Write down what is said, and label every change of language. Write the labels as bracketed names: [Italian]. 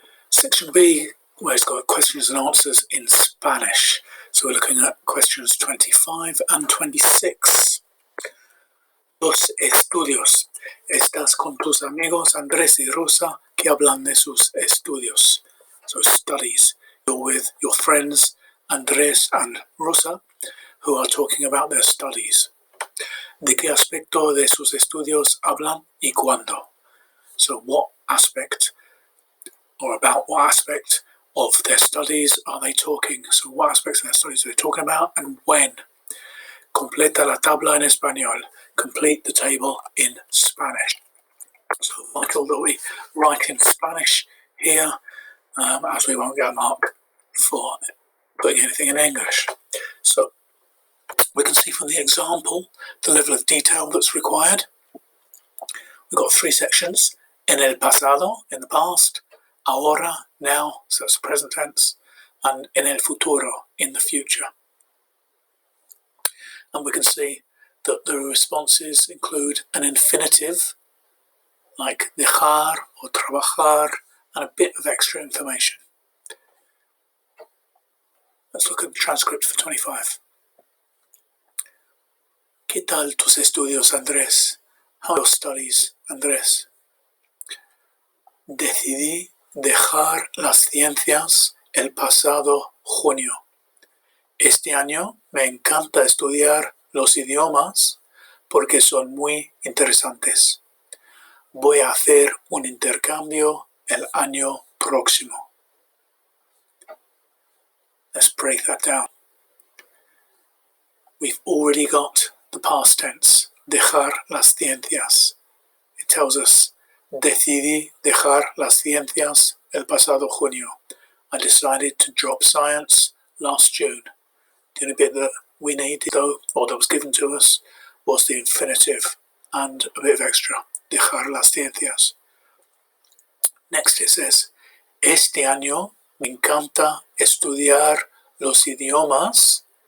[English] Section B, where it's got questions and answers in Spanish. So we're looking at questions 25 and 26. [Spanish] Los estudios. Estás con tus amigos Andrés y Rosa que hablan de sus estudios. [English] So studies. You're with your friends Andrés and Rosa who are talking about their studies. [Spanish] ¿De qué aspecto de sus estudios hablan y cuándo? [English] So what aspect or about what aspect of their studies are they talking? So what aspects of their studies are they talking about and when? [Spanish] Completa la tabla en español. [English] Complete the table in Spanish. So vital that we write in Spanish here as we won't get a mark for putting anything in English. So we can see from the example the level of detail that's required. We've got three sections. [Spanish] En el pasado, [English] in the past. Ahora, now, so it's present tense. And [Spanish] en el futuro, [English] in the future. And we can see that the responses include an infinitive, like dejar or trabajar, and a bit of extra information. Let's look at the transcript for 25. [Spanish] ¿Qué tal tus estudios, Andrés? [English] How are your studies, Andrés? [Spanish] Decidí dejar las ciencias el pasado junio. Este año me encanta estudiar los idiomas porque son muy interesantes. Voy a hacer un intercambio el año próximo. [English] Let's break that down. We've already got the past tense, [Spanish] dejar las ciencias. [English] It tells us, [Spanish] decidí dejar las ciencias el pasado junio. [English] I decided to drop science last June. The only bit that we needed, though, or that was given to us, was the infinitive and a bit of extra, [Spanish] dejar las ciencias. [English] Next it says, [Spanish] este año me encanta estudiar los idiomas.